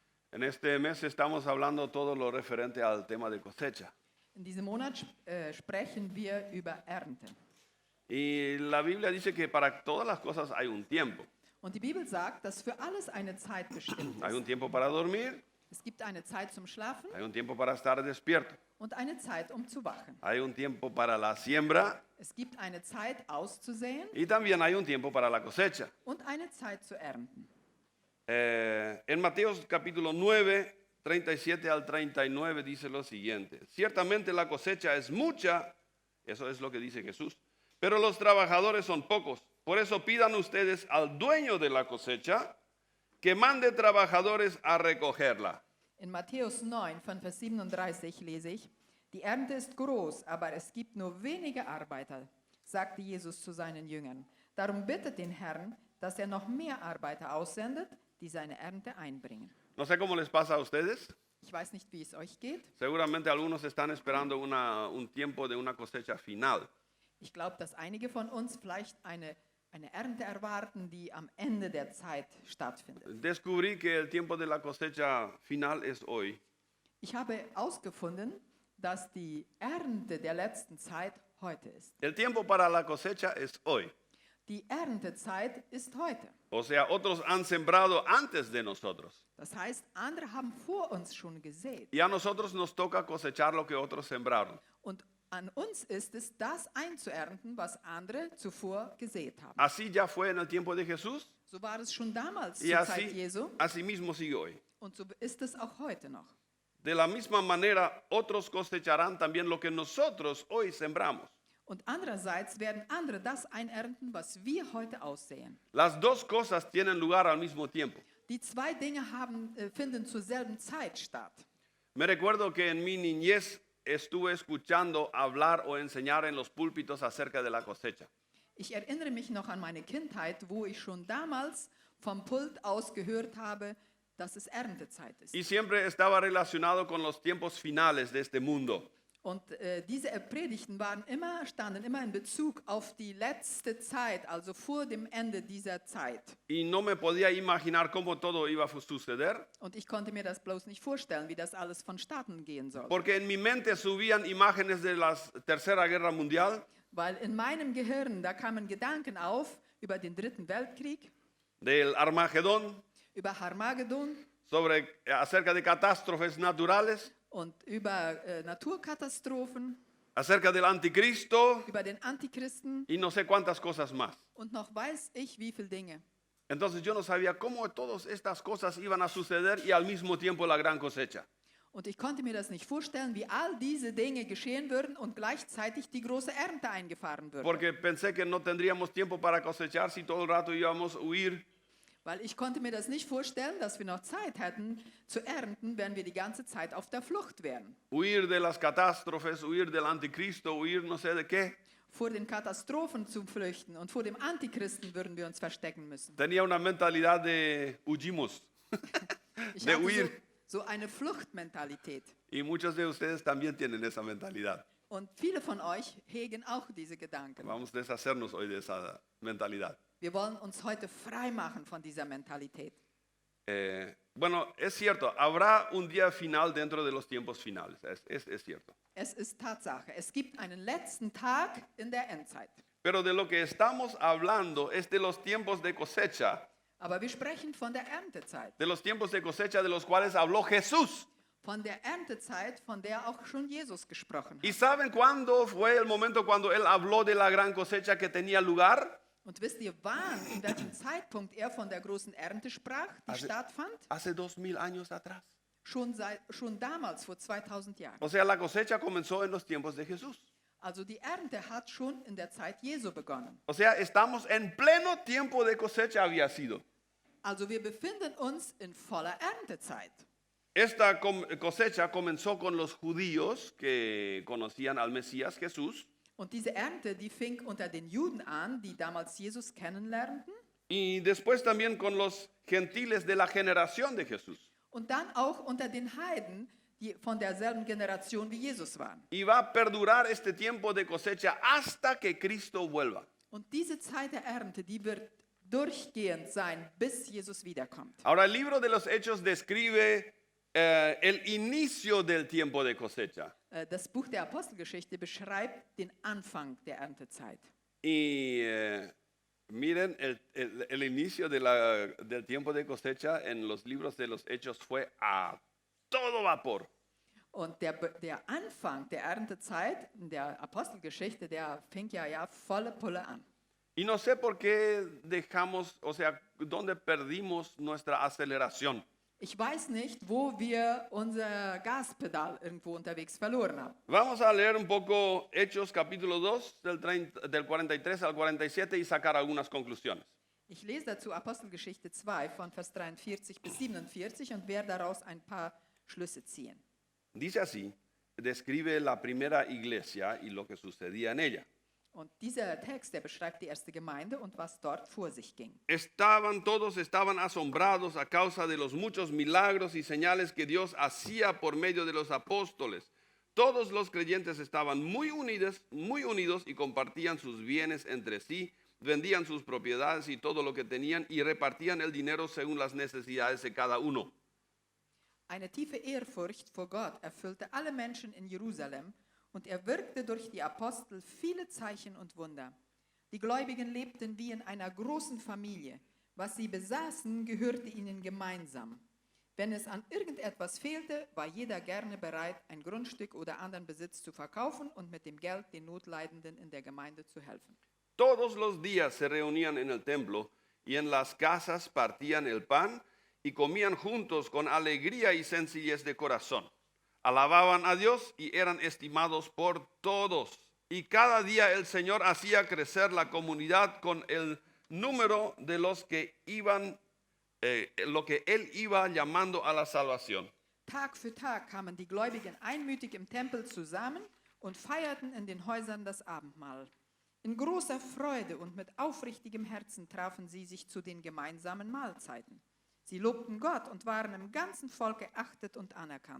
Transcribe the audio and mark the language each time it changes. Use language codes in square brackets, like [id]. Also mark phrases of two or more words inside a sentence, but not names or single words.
[es] En este mes estamos hablando todo lo referente al tema de cosecha. [de] In diesem Monat sprechen wir über Ernte. [es] Y la Biblia dice que para todas las cosas hay un tiempo. [de] Und die Bibel sagt, dass für alles eine Zeit bestimmt [es] Hay un [de] ist. [es] tiempo para dormir, [de] Es gibt eine Zeit zum Schlafen [es] hay un tiempo para estar despierto, [de] und eine Zeit, um zu wachen. [es] hay un tiempo para la siembra [de] Es gibt eine Zeit auszusäen [es] y también hay un tiempo para la cosecha. [de] und eine Zeit zu ernten. [es] En Mateo capítulo 9, 37 al 39 dice lo siguiente: ciertamente la cosecha es mucha, eso es lo que dice Jesús, pero los trabajadores son pocos. Por eso pidan ustedes al dueño de la cosecha que mande trabajadores a recogerla. [de] In Matthäus 9 von Vers 37 lese ich: Die Ernte ist groß, aber es gibt nur wenige Arbeiter, sagte Jesus zu seinen Jüngern. Darum bittet den Herrn, dass er noch mehr Arbeiter aussendet, die seine Ernte einbringen. [es] No sé cómo les pasa a ustedes. [de] Ich weiß nicht, wie es euch geht. [es] Seguramente algunos están esperando un tiempo de una cosecha final. [de] Ich glaube, dass einige von uns vielleicht eine Ernte erwarten, die am Ende der Zeit stattfindet. [es] Descubrí que el tiempo de la cosecha final es hoy. [de] Ich habe herausgefunden, dass die Ernte der letzten Zeit heute ist. [es] El tiempo para la cosecha es hoy. [de] Die Erntezeit ist heute. [es] O sea, otros han sembrado antes de nosotros. [de] Das heißt, andere haben vor uns schon gesät. [es] Y a nosotros nos toca cosechar lo que otros sembraron. [de] Und an uns ist es, das einzuernten, was andere zuvor gesät haben. [es] Así ya fue en el tiempo de Jesús [de] So war es schon damals [es] y [de] zur Zeit [es] así, [de] Jesu [es] así mismo sigue hoy. [de] und so ist es auch heute noch. [es] De la misma manera, otros cosecharán también lo que nosotros hoy sembramos. [de] Und andererseits werden andere das einernten, was wir heute aussäen. [es] Las dos cosas tienen lugar al mismo tiempo. [de] Die zwei Dinge finden zur selben Zeit statt. [es] Me recuerdo que en mi niñez estuve escuchando hablar o enseñar en los púlpitos acerca de la cosecha. [de] Ich erinnere mich noch an meine Kindheit, wo ich schon damals vom Pult aus gehört habe, dass es Erntezeit ist. [es] Y siempre estaba relacionado con los tiempos finales de este mundo. [de] Und diese Predigten standen immer in Bezug auf die letzte Zeit, also vor dem Ende dieser Zeit. [es] Y no me podía imaginar cómo todo iba a suceder, [de] Und ich konnte mir das bloß nicht vorstellen, wie das alles vonstatten gehen soll. [es] porque en mi mente subían imágenes de la Tercera Guerra Mundial, [de] Weil in meinem Gehirn, da kamen Gedanken auf über den Dritten Weltkrieg, [es] del Armagedón, [de] über Harmagedon [es] acerca de catástrofes naturales, [de] und über Naturkatastrophen, [es] acerca del anticristo [de] über den Antichristen [es] y no sé cuántas cosas más. [de] und noch weiß ich, wie viele Dinge. [es] Entonces yo no sabía cómo todas estas cosas iban a suceder y al mismo tiempo la gran cosecha. [de] Und ich konnte mir das nicht vorstellen, wie all diese Dinge geschehen würden und gleichzeitig die große Ernte eingefahren würde. [es] Porque pensé que no tendríamos tiempo para cosechar si todo el rato íbamos a huir. [de] Weil ich konnte mir das nicht vorstellen, dass wir noch Zeit hätten zu ernten, wenn wir die ganze Zeit auf der Flucht wären. [es] Huir de las catástrofes, huir del anticristo, huir no sé de qué. [de] Vor den Katastrophen zu flüchten und vor dem Antichristen würden wir uns verstecken müssen. [es] Tenía una mentalidad de huyimos, [de] Ich [es] de [de] hatte [es] huir. [de] so eine Fluchtmentalität. [es] Y muchos de ustedes también tienen esa mentalidad. [de] Und viele von euch hegen auch diese Gedanken. [es] Vamos a deshacernos hoy de esa mentalidad. [de] Wir wollen uns heute frei machen von dieser Mentalität. [es] Bueno, es cierto, habrá un día final dentro de los tiempos finales, es cierto. [de] Es ist Tatsache. Es gibt einen letzten Tag in der Endzeit. [es] Pero de lo que estamos hablando es de los tiempos de cosecha, [de] Aber wir sprechen von der Erntezeit. [es] de los tiempos de cosecha de los cuales habló Jesús. [de] Von der Erntezeit, von der auch schon Jesus gesprochen [es] ¿Y [de] hat. [es] saben cuándo fue el momento cuando él habló de la gran cosecha que tenía lugar? [de] Und wisst ihr, wann, in welchem Zeitpunkt er von der großen Ernte sprach, die stattfand? [es] Hace 2000 años atrás. [de] Schon damals, vor 2000 Jahren. [es] O sea, la cosecha comenzó en los tiempos de Jesús. [de] Also die Ernte hat schon in der Zeit Jesu begonnen. [es] O sea, estamos en pleno tiempo de cosecha había sido. [de] Also wir befinden uns in voller Erntezeit. [es] Esta cosecha comenzó con los judíos que conocían al Mesías Jesús. [de] Und diese Ernte, die fing unter den Juden an, die damals Jesus kennenlernten. [es] Y después también con los gentiles de la generación de Jesús. [de] Und dann auch unter den Heiden, die von derselben Generation wie Jesus waren. [es] Y va a perdurar este tiempo de cosecha hasta que Cristo vuelva. [de] Und diese Zeit der Ernte, die wird durchgehend sein, bis Jesus wiederkommt. [es] Ahora el libro de los Hechos describe el inicio del tiempo de cosecha. [de] Das Buch der Apostelgeschichte beschreibt den Anfang der Erntezeit. [es] Y miren, el inicio del tiempo de cosecha en los libros de los Hechos fue a todo vapor. [de] Und der Anfang der Erntezeit in der Apostelgeschichte, der fängt ja volle Pulle an. [es] Y no sé por qué dejamos, o sea, dónde perdimos nuestra aceleración. [de] Ich weiß nicht, wo wir unser Gaspedal irgendwo unterwegs verloren haben. [es] Vamos a leer un poco Hechos capítulo 2 del 43 al 47 y sacar algunas conclusiones. [de] Ich lese dazu Apostelgeschichte 2 von Vers 43 bis 47 und werde daraus ein paar Schlüsse ziehen. [es] Dice así, describe la primera iglesia y lo que sucedía en ella. [de] Und dieser Text, der beschreibt die erste Gemeinde und was dort vor sich ging. [es] Todos estaban asombrados a causa de los muchos milagros y señales que Dios hacía por medio de los apóstoles. Todos los creyentes estaban muy unidos y compartían sus bienes entre sí, vendían sus propiedades y todo lo que tenían y repartían el dinero según las necesidades de cada uno. [de] Eine tiefe Ehrfurcht vor Gott erfüllte alle Menschen in Jerusalem und er wirkte durch die Apostel viele Zeichen und Wunder. Die Gläubigen lebten wie in einer großen Familie. Was sie besaßen, gehörte ihnen gemeinsam. Wenn es an irgendetwas fehlte, war jeder gerne bereit, ein Grundstück oder anderen Besitz zu verkaufen und mit dem Geld den Notleidenden in der Gemeinde zu helfen. [es] Todos los días se reunían en el templo y en las casas partían el pan y comían juntos con alegría y sencillez de corazón. Alababan a Dios y eran estimados por todos. Y cada día el Señor hacía crecer la comunidad con el número de los que iban, lo que Él iba llamando a la salvación. [de] Tag für Tag kamen die Gläubigen einmütig im Tempel zusammen und feierten in den Häusern das Abendmahl. In großer Freude und mit aufrichtigem Herzen trafen sie sich zu den gemeinsamen Mahlzeiten. Sie lobten Gott und waren im ganzen Volk geachtet und anerkannt.